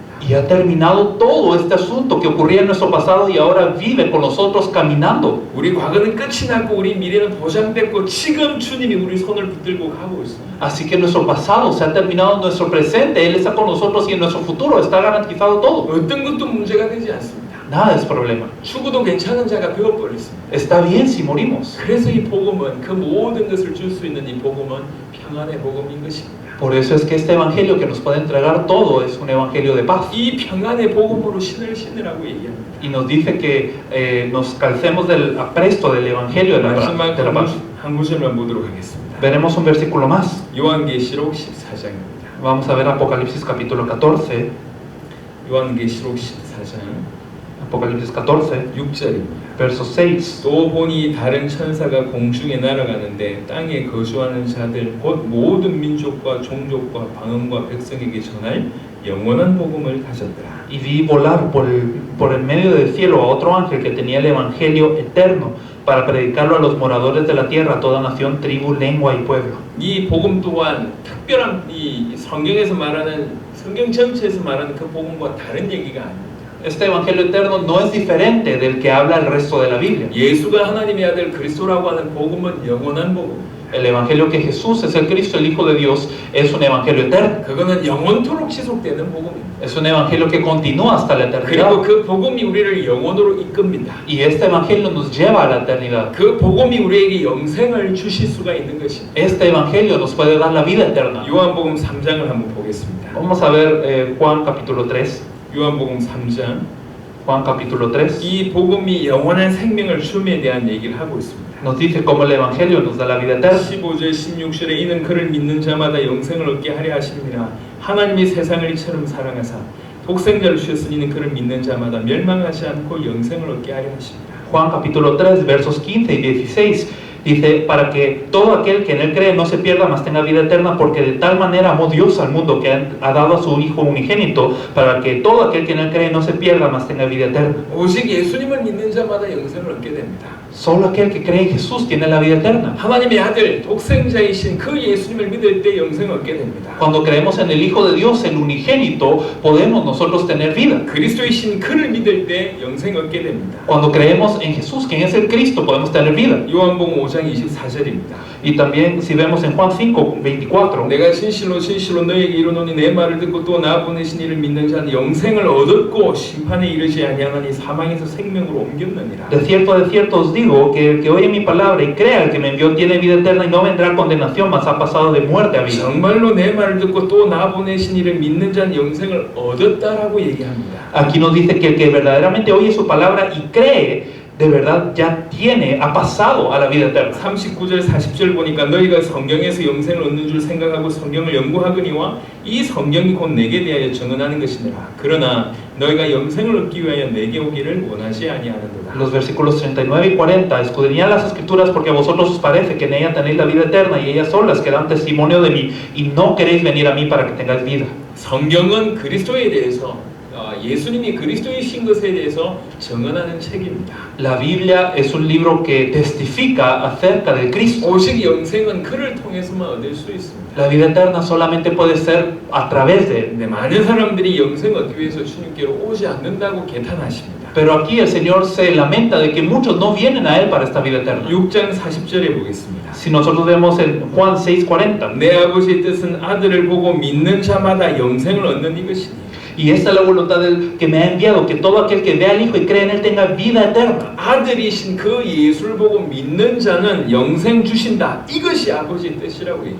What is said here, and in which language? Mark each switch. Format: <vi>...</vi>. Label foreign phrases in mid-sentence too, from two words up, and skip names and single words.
<es>Y ha terminado todo este asunto que ocurría en nuestro pasado y ahora vive con nosotros caminando.</es> <ko>우리 과거는 끝이 났고 우리 미래는 보장됐고 지금 주님이 우리 손을 붙들고 가고 있습니다.</ko> <es>Así que nuestro pasado se ha terminado en nuestro presente. Él está con nosotros y en nuestro futuro está garantizado todo.</es> <ko>어떤 것도 문제가 되지 않습니다.</ko> <es>Nada es problema.</es> <ko>죽어도 괜찮은 자가 되어버렸습니다.</ko> <es>Está bien si morimos.</es> <ko>그래서 이 복음은 그 모든 것을 줄 수 있는 이 복음은 평안의 복음인 것입니다.</ko> <es>Por eso es que este evangelio que nos puede entregar todo es un evangelio de paz.</es> <ko>이 평안의 복음으로 신을 신으라고 얘기합니다.</ko> <es>Y nos dice que nos calcemos del apresto del evangelio de la paz.</es> <ko>한 구절만 보도록 하겠습니다.</ko> <es>Veremos un versículo más.</es> <ko>요한계시록 14장입니다.</ko> <es>Vamos a ver Apocalipsis capítulo 14.</es> <ko>요한계시록 14장</ko> <es>Apocalipsis 14,</es> <ko>6절입니다.</ko> <es>verso 6.</es> <ko>또 보니 다른 천사가 공중에 날아가는데 땅에 거주하는 자들 곧 모든 민족과 종족과 방언과 백성에게 전할 영원한 복음을 가졌더라.</ko> <es>Y vi volar por el medio del cielo a otro ángel que tenía el evangelio eterno para predicarlo a los moradores de la tierra, a toda nación, tribu, lengua y pueblo.</es> <ko>이 복음 또한 특별한 이 성경에서 말하는 성경 전체에서 말하는 그 복음과 다른 얘기가 아닙니다.</ko> <es>Este evangelio eterno no es diferente del que habla el resto de la Biblia.</es> <ko>예수가 하나님의 아들 그리스도라고 하는 복음은 영원한 복음.</ko> <es>El evangelio que Jesús es el Cristo, el Hijo de Dios, es un evangelio eterno.</es> <ko>그거는 영원토록 지속되는 복음입니다.</ko> <es>Es un evangelio que continúa hasta la eternidad.</es> <ko>그리고 그 복음이 우리를 영원으로 이끕니다.</ko> <es>Y este evangelio nos lleva a la eternidad.</es> <ko>그 복음이 우리에게 영생을 주실 수가 있는 것입니다.</ko> <es>Este evangelio nos puede dar la vida eterna.</es> <ko>요한복음 3장을 한번 보겠습니다.</ko> <es>Vamos a ver Juan capítulo 3.</es> <ko>요한복음 3장</ko> <es>Juan capítulo 3</es> <ko>이 복음이 영원한 생명을 줌에 대한 얘기를 하고 있습니다.</ko> <es>nos dice cómo el Evangelio nos da la vida eterna.</es> <ko>15절 16절에 이는 그를 믿는 자마다 영생을 얻게 하려 하심이라. 하나님이 세상을 이처럼 사랑하사 독생자를 주셨으니 이는 그를 믿는 자마다 멸망하지 않고 영생을 얻게 하려 하십니다.</ko> <es>Juan capítulo 3 versos 15 y 16 dice, para que todo aquel que en él cree no se pierda, mas tenga vida eterna, porque de tal manera amó Dios al mundo que ha dado a su Hijo unigénito, para que todo aquel que en él cree no se pierda, mas tenga vida eterna.</es> <ko>오직 예수님을 믿는 자마다 영생을 얻게 됩니다.</ko> <es>Solo aquel que cree en Jesús tiene la vida eterna.</es> <ko>하나님의 아들 독생자이신 그 예수님을 믿을 때 영생을 얻게 됩니다.</ko> <es>Cuando creemos en el Hijo de Dios, el unigénito, podemos nosotros tener vida.</es> <ko>그리스도이신 그를 믿을 때 영생을 얻게 됩니다.</ko> <es>Cuando creemos en Jesús, quien es el Cristo, podemos tener vida.</es> <ko>요한복음 5장 24절입니다.</ko> <es>Y también si vemos en Juan 5, 24,</es> <ko>내가 진실로 진실로 너에게 이르노니 내 말을 듣고 또 나 보내신 이를 믿는 자는 영생을 얻었고 심판에 이르지 아니하나니 사망에서 생명으로 옮겼느니라.</ko> <es>de cierto os digo que el que oye mi palabra y crea al que me envió tiene vida eterna y no vendrá condenación, mas ha pasado de muerte a vida.</es> <ko>정말로 내 말을 듣고 또 나 보내신 이를 믿는 자는 영생을 얻었다라고 얘기합니다.</ko> <es>Aquí nos dice que el que verdaderamente oye su palabra y cree, de verdad ya ha pasado a la vida eterna.</es> <ko>39절 40절 보니까 너희가 성경에서 영생을 얻는 줄 생각하고 성경을 연구하거니와 이 성경이 곧 내게 대하여 증언하는 것이니라. 그러나 너희가 영생을 얻기 위하여 내게 오기를 원하지 아니하는도다.</ko> <es>Los versículos 39 y 40, escudriñad las escrituras porque a vosotros os parece que en ella tenéis la vida eterna y ellas son las que dan testimonio de mí y no queréis venir a mí para que tengáis vida.</es> <ko>성경은 그리스도에 대해서 예수님이 그리스도이신 것에 대해서 증언하는 책입니다.</ko> <es>La Biblia es un libro que testifica acerca de Cristo.</es> <ko>오직 영생은 그를 통해서만 얻을 수 있습니다.</ko> <es>La vida eterna solamente puede ser a través de él.</es> <ko>근데 많은 사람들이 영생을 얻기 위해서 주님께로 오지 않는다고 개탄하십니다.</ko> <es>Pero aquí el Señor se lamenta de que muchos no vienen a él para esta vida eterna.</es> <ko>6장 40절에 보겠습니다.</ko> <es>Si nosotros vemos en Juan 6:40,</es> <ko>내 아버지의 뜻은 아들을 보고 믿는 자마다 영생을 얻는 이것이니</ko> <es>y esta es la voluntad del que me ha enviado, que todo aquel que vea al Hijo y cree en él tenga vida eterna.</es> <ko>아들이신 그 예수를 보고 믿는 자는 영생 주신다. 이것이 아버지의 뜻이라고 얘기해요.</ko>